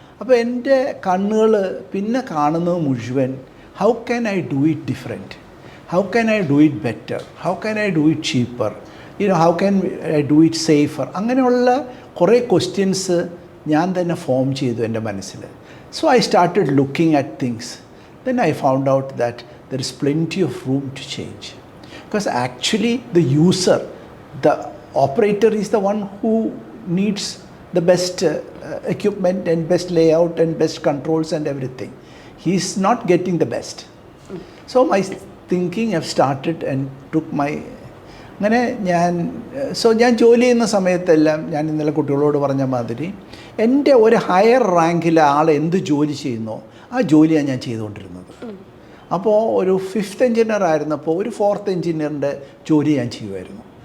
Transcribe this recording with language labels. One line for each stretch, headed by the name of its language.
Malayalam: അപ്പോൾ എൻ്റെ കണ്ണുകൾ പിന്നെ കാണുന്നത് മുഴുവൻ
English: how can I do it different, how can I do it better, how can I do it cheaper, how can I do it safer,
Malayalam: അങ്ങനെയുള്ള കുറേ ക്വസ്റ്റ്യൻസ് ഞാൻ തന്നെ ഫോം ചെയ്തു എൻ്റെ മനസ്സിൽ.
English: So I started looking at things. Then I found out that there is plenty of room to change. Because actually the user, the operator is the one who needs the best equipment and best layout and best controls and everything. He is not getting the best. So my thinking have started and took my
Malayalam: അങ്ങനെ ഞാൻ ജോലി ചെയ്യുന്ന സമയത്തെല്ലാം ഞാൻ ഇന്നലെ കുട്ടികളോട് പറഞ്ഞ മാതിരി എൻ്റെ ഒരു ഹയർ റാങ്കിലെ ആൾ എന്ത് ജോലി ചെയ്യുന്നോ ആ ജോലിയാണ് ഞാൻ ചെയ്തുകൊണ്ടിരുന്നത്. അപ്പോൾ ഒരു 5th എഞ്ചിനീയർ ആയിരുന്നപ്പോൾ ഒരു 4th എഞ്ചിനീയറിൻ്റെ ജോലി ഞാൻ ചെയ്യുമായിരുന്നു.